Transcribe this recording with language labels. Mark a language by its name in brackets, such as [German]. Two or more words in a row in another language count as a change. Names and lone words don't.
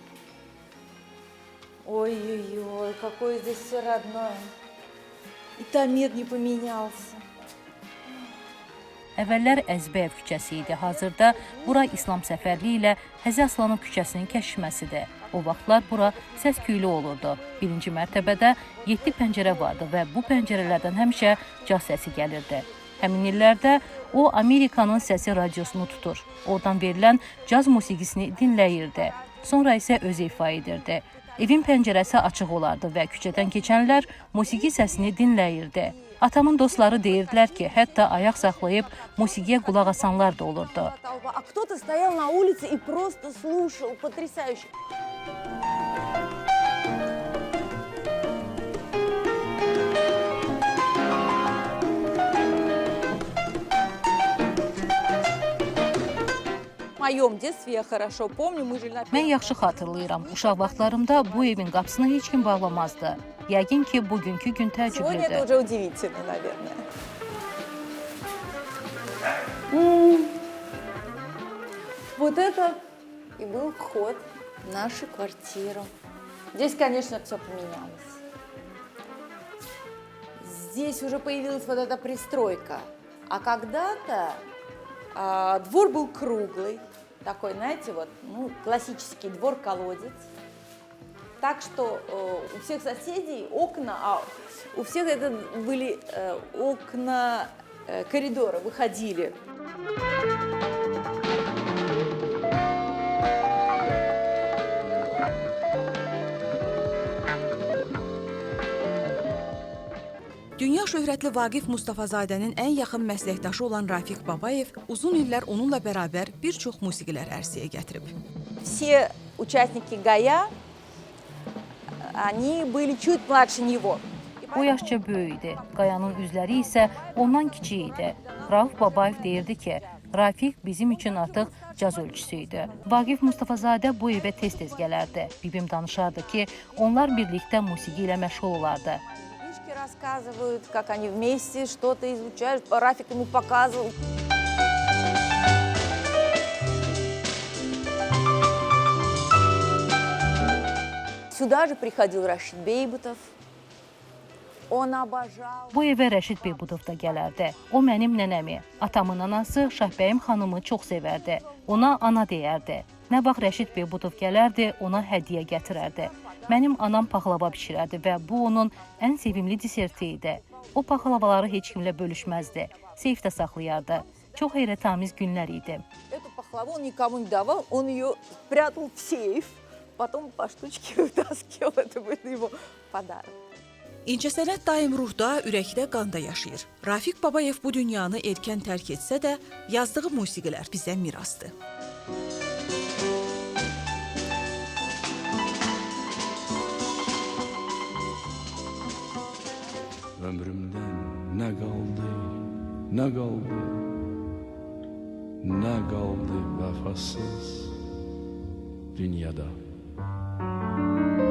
[Russian] Ой-ой-ой, какое здесь все родное. И там мир не поменялся. [Azerbaijani] Əvvəllər Əzbəyev küçəsi idi. Hazırda bura İslam Səfərli ilə Həzi Aslanov küçəsinin kəsişməsidir. O vaxtlar bura səs-küylü olurdu. Birinci mərtəbədə 7 pəncərə vardı və bu pəncərələrdən həmişə caz səsi gəlirdi. Həmin illərdə o Amerikanın səsi radiosunu tutur. Oradan verilən caz musiqisini dinləyirdi. Sonra isə özü ifa edirdi. Evin pəncərəsi açıq olardı və küçədən keçənlər musiqi səsini dinləyirdi. Atamın dostları deyirdilər ki, hətta ayaq saxlayıb musiqiyə qulaq asanlar da olurdu. [Russian] А кто-то стоял на улице и просто слушал, потрясающе. В моем детстве я хорошо помню, мы жили на... [Azerbaijani] Mən yaxşı xatırlayıram. Uşaq vaxtlarımda bu evin qapısını heç kim bağlamazdı. Yəqin ki, bugünkü gün [Russian] Сегодня это [Azerbaijani] təəccüblüdür. [Russian] уже удивительно, наверное. Вот это и был вход в нашу квартиру. Здесь, конечно, все поменялось. Здесь уже появилась вот эта пристройка. А когда-то двор был круглый, такой, знаете, вот, ну, классический двор-колодец. Так что у всех соседей окна, у всех это были окна коридора, выходили. [Azerbaijani] Dünya şöhrətli Vaqif Mustafazadənin ən yaxın məsləkdaşı olan Rafiq Babayev uzun illər onunla bərabər bir çox musiqilər ərsəyə gətirib. [Russian] Все участники ГАЯ, они были чуть младше него. [Azerbaijani] O yaşca böyük idi. Qayanın üzləri isə ondan kiçik idi. Rauf Babayev deyirdi ki, Rafiq bizim üçün artıq caz ölçüsü idi. Vaqif Mustafazadə bu evə tez-tez gələrdi. Bibim danışardı ki, onlar birlikdə musiqi ilə məşğul olardı. [Russian] Книжки рассказывают, как они вместе что-то изучают. Рафик ему показывал. Сюда же приходил Рашид Бейбутов. Он обожал. [Azerbaijani] Bu evə Rəşid Beybudov da gələrdi. O mənim nənəmi, atamın anası Şahbəyim xanımı çox sevərdi. Ona ana deyərdi. Nə vaxt Rəşid Beybudov gələrdi, ona hədiyyə gətirərdi. Mənim anam paxlava bişirərdi və bu onun ən sevimli deserti idi. O paxlavaları heç kimlə bölüşməzdi. Seyfdə saxlayardı. Çox heyrətamiz günlər idi. [Russian] Эту пахлаву он никому не давал, он ее прятал в сейф. Потом по штучке вытаскивал, это был его подарок. [Azerbaijani] İncəsənət daim ruhda, ürəkdə, qanda yaşayır. Rafiq Babayev bu dünyanı erkən tərk etsə də, yazdığı musiqilər bizə mirasdır. Ömrümdən nə qaldı, nə qaldı, nə qaldı vəfasız dünyada.